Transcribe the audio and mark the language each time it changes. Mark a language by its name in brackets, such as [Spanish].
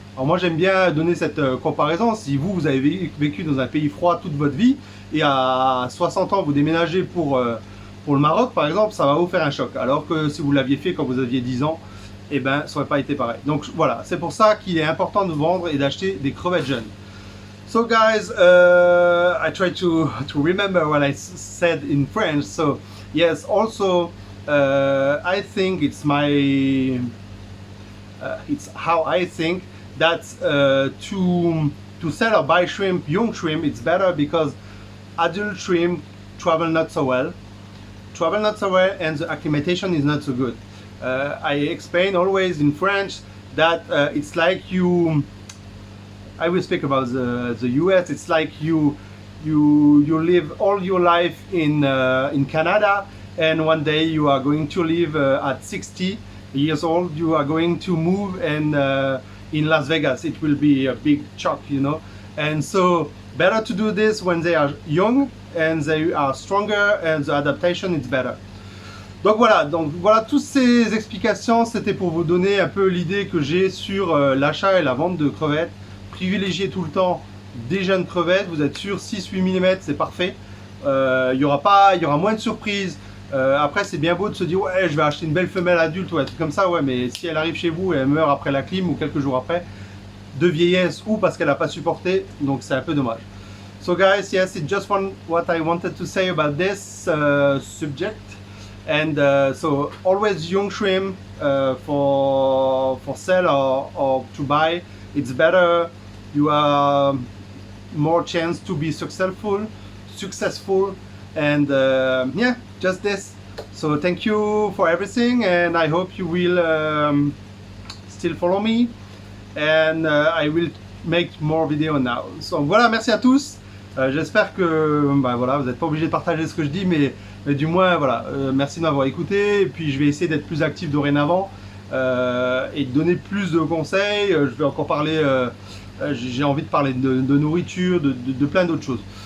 [French] Alors moi j'aime bien donner cette comparaison. Si vous avez vécu dans un pays froid toute votre vie et à 60 ans vous déménagez pour le Maroc par exemple, ça va vous faire un choc. Alors que si vous l'aviez fait quand vous aviez 10 ans, eh ben ça n'aurait pas été pareil. Donc voilà, c'est pour ça qu'il est important de vendre et d'acheter des crevettes jeunes. [English] So guys, I try to remember what I said in French. So yes, also I think it's how I think that to sell or buy shrimp, young shrimp, it's better because adult shrimp travel not so well, and the acclimatation is not so good. I explain always in French that it's like I will speak about the US. It's like you live all your life in Canada, and one day you are going to live at 60 years old. You are going to move and in Las Vegas. It will be a big shock, you know. And so better to do this when they are young and they are stronger, and the adaptation is better. [French] Donc voilà, toutes ces explications, c'était pour vous donner un peu l'idée que j'ai sur l'achat et la vente de crevettes. Privilégiez tout le temps des jeunes crevettes, vous êtes sûr, 6-8 mm, c'est parfait. Il y aura moins de surprises. Après, c'est bien beau de se dire, ouais, je vais acheter une belle femelle adulte ou un truc comme ça, ouais, mais si elle arrive chez vous et elle meurt après la clim ou quelques jours après, de vieillesse ou parce qu'elle n'a pas supporté, donc c'est un peu dommage. [English] So guys, yes, it's just what I wanted to say about this subject. And so always young shrimp for sale or to buy, it's better. You have more chance to be successful, and yeah, just this. So thank you for everything, and I hope you will still follow me, and I will make more videos now. So [French] voilà, merci à tous. J'espère que voilà, vous n'êtes pas obligé de partager ce que je dis, mais du moins voilà, merci de m'avoir écouté. Et puis je vais essayer d'être plus actif dorénavant et de donner plus de conseils. Je vais encore parler, j'ai envie de parler de nourriture, de plein d'autres choses.